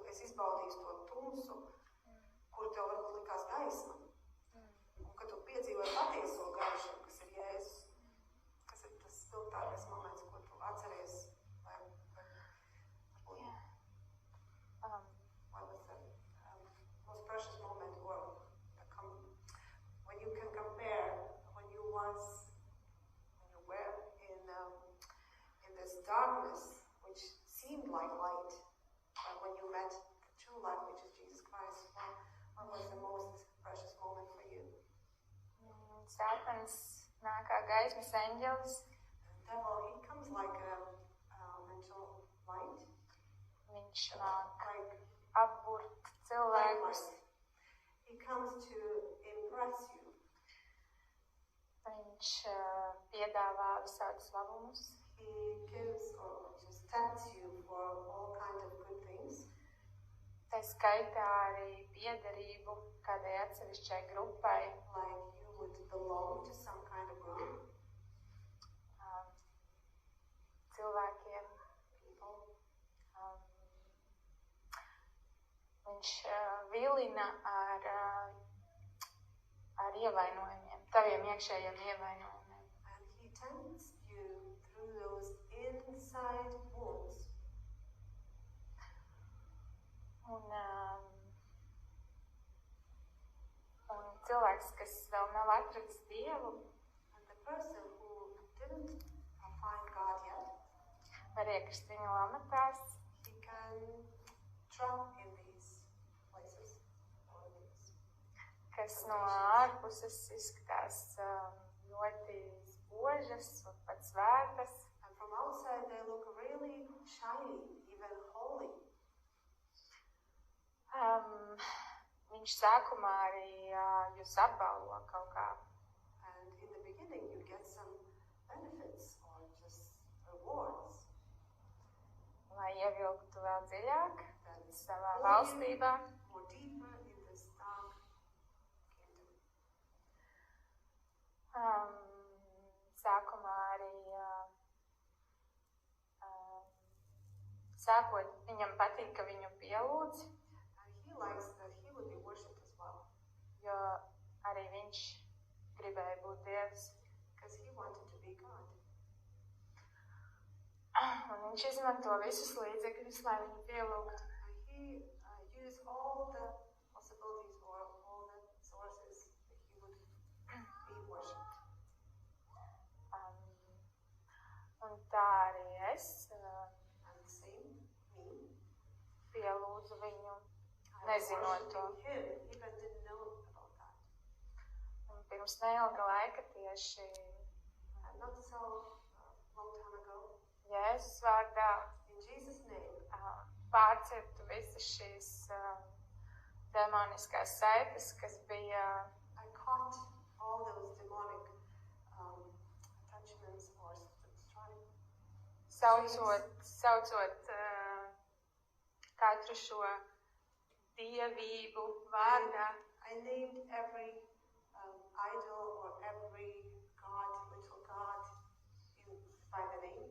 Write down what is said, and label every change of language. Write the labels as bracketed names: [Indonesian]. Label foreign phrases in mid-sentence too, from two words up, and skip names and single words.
[Latvian] izbaudīsi to tumsu, kur tev varbūt likās gaisma. Un kad tu piedzīvoji patieso gaišumu, kas ir Jēzus, kas ir tas spilgtākais moments, ko tu atceries, vai [English] what was the most precious moment, or when you can compare when you were in this darkness, which seemed like light, but when you met the true light, which is Jesus Christ, what was the most precious moment for you? [Latvian] Sātans nāk kā gaismas eņģelis. [English] The devil, he comes like an angel light. [Latvian] Viņš nāk Like apburt cilvēkus. [English] he comes to impress you. [Latvian] Viņš piedāvā visādus labumus. [English] He gives or just tempts you for all kinds of good things. [Latvian] Tā skaitā arī piederību kādai atsevišķai grupai. [English] Like you would belong to some kind of group. [Latvian] Cilvēkiem. [English] People. [Latvian] Viņš vilina ar ievainojumiem, taviem iekšējiem ievainojumiem. [English] And he tempts you through those inside wounds. [Latvian] Un cilvēks, kas vēl nav atradis Dievu, [English] And the person who didn't find God yet, [Latvian] var iekrist viņa lamatās, [English] he can trap in these places. Or these. [Latvian] kas no ārpuses izskatās ļoti spožas un pat svētas. [English] And from outside they look really shiny, even holy. [Latvian] Viņš sākumā arī jūs apbalvo kaut kā. [English] And in the beginning you get some benefits or just rewards. [Latvian] Lai ievilktu vēl dziļāk That savā [English] pull you [Latvian] valstībā. [English] more deeper in this dark kingdom. [Latvian] Sākumā arī sākot, viņam patīk, ka viņu pielūdz, [English] And he likes that he would be worshipped as well. [Latvian] jo arī viņš gribēja būt Dievs. [English] Because he wanted to be God. [Latvian] Un viņš izmanto visus līdzekļus, lai viņu pielūgtu. [English] And he used all the possibilities or all the sources that he would be worshipped. [Latvian] Un tā arī es [English] And same me. [Latvian] pielūdzu viņu, I nezinot to. [English] worshipped him, even didn't know about that. [Latvian] Un pirms neilga laika tieši [English] And not so long time ago, [Latvian] Jēzus vārdā [English] in Jesus' name, [Latvian] pārcirtu visas šīs demoniskās saites, kas bija [English] I caught all those demonic attachments or [Latvian] saucot katru šo dievību vārdā. [English] I named every idol or every god, little god, by the name.